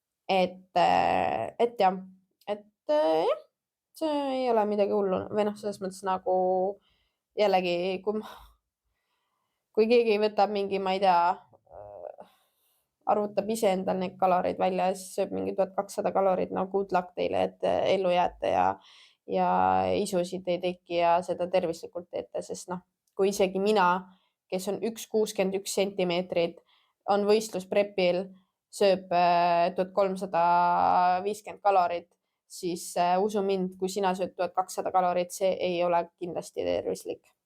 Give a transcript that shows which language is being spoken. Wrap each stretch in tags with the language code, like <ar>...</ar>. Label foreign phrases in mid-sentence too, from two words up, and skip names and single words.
<et>et jah, jah, see ei ole midagi hullu või noh, selles mõttes nagu jällegi, kui keegi võtab mingi, ma ei tea, arvutab ise endal neid kaloreid välja ja siis sööb mingi 1200 kalorit, no good luck teile, et ellu jääte ja isusid ei teki ja seda tervislikult teete, sest noh, kui isegi mina, kes on 1,61 sentimeetrit, on võistlusprepil, sööb 1350 kalorit, siis usu mind, kui sina sööd 1200 kalorit, see ei ole kindlasti tervislik.</et>